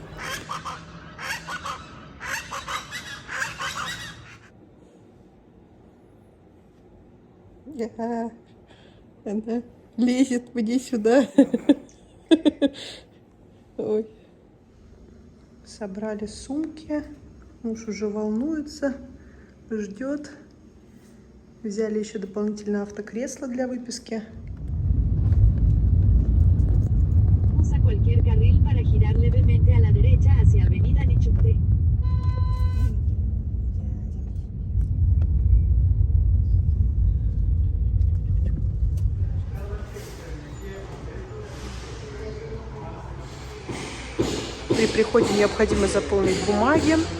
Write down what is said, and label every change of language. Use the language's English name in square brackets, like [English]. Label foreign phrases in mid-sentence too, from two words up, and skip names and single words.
[Russian] Она лезет мне сюда. Ой. Собрали сумки. Муж уже волнуется, ждет. Взяли еще дополнительное автокресло для выписки. [Spanish] Usa cualquier carril para girar levemente a la derecha hacia Avenida Nichupte. [Russian] При приходе необходимо заполнить бумаги.